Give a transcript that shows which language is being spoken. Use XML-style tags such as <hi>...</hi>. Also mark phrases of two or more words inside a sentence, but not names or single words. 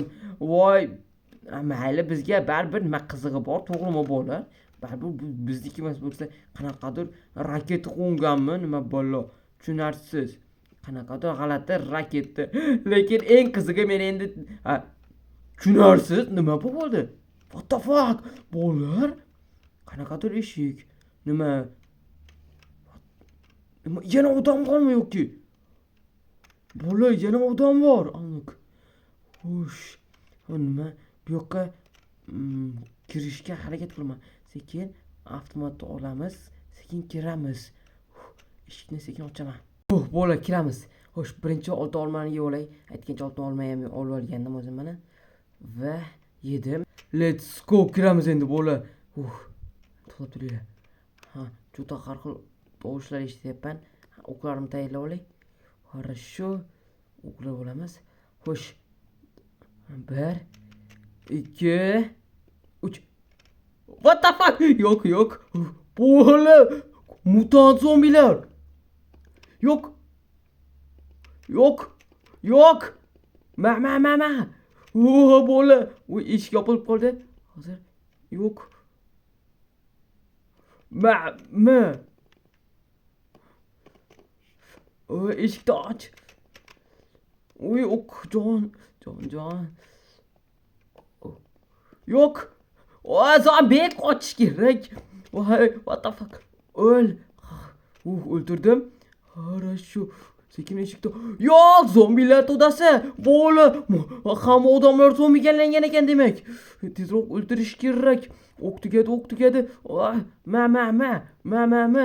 <uz>Voy, mayli, bizga baribir nima qizig'i bor, to'g'rimi bola? Baribir bizniki emas bo'lsa, qanaqadir raketa qo'nganmi, nima bola? tushunarsiz. Qanaqadir g'alati raketa. Lekin eng qizig'i men endi tushunarsiz nima bo'ldi?</uz> <en>What the fuck?</en> <uz>Bolalar qanaqadir eshik. Nima? Yana odam bormi yoki? Bola yana odam bor. Aniq. Xush. Nima? Bu yoqqa kirishga harakat qilaman. Sekin avtomatni olamiz, sekin kiramiz. Eshikni sekin ochaman. Bola kiramiz. Xo'sh, birinchi oltin olmani yeb olay. Aytgancha oltin olmay ham olib olgandim o'zim mana. Va yedim.</uz> <en>Let's go,</en> <uz>kiramiz endi bola. To'xtab turinglar. Juda har xil tovushlar eshityapman. O'qlarimni tayyorlab olay. Хорошо. O'qlab olamiz. Xo'sh. 1 2 3.</uz> <en>What the fuck?</en> <uz>Yo'q. Bola! Mutant zombilar. Yo'q. Ma. Bola. Eshik yopilib qoldi. Hozir yo'q. Ma. Eshikni och. Jon. Yo'q. Zombi qochish kerak.</uz> <en>What the fuck?</en> <uz>O'l. O'ldirdim. Хорошо. Sekin eshikni. Yo'q, zombilar to'dasi. Bola. Hamma odamlar zombigalangan ekan demak. Tezroq o'ldirish kerak. O'q tugadi. Ma.</uz>